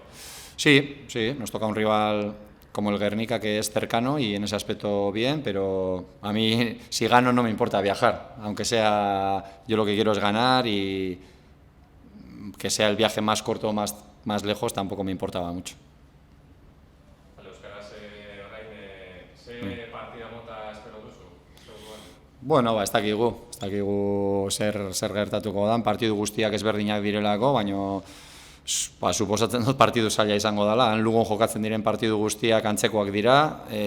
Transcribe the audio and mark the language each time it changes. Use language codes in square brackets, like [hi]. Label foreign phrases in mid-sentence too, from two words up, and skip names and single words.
[es] Sí, sí, nos toca un rival como el Guernica que es cercano y en ese aspecto bien, pero a mí si gano no me importa viajar, aunque sea yo lo que quiero es ganar y que sea el viaje más corto o más lejos tampoco me importaba mucho. [eu] Bale, euskaraz orain ze partida mota espero duzu? Seguruan. Bueno, ez dakigu zer gertatuko dan, partidu guztiak ezberdinak direlako, baina suposatzen dut partidu zaila izango dela, han Lugon jokatzen diren partidu guztiak antzekoak dira,